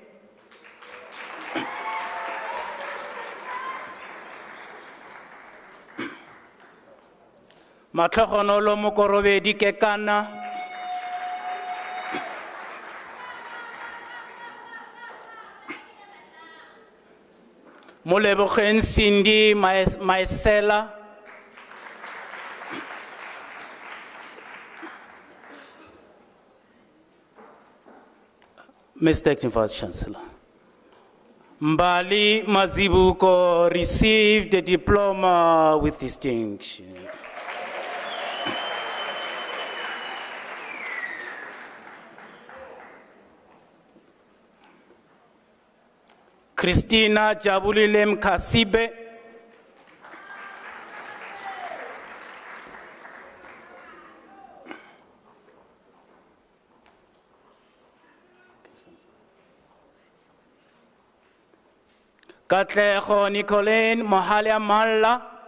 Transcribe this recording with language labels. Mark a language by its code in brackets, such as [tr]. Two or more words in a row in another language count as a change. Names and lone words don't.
[en] Matlhogonolo Mokorobedi Kekana, Molebogeng Cindy Maesela, Mr. Acting Vice Chancellor. Mbali Mazibuko received the diploma with distinction. Christina Jabulilem Kasibe, Katlego Nicolene Mohalia Malla,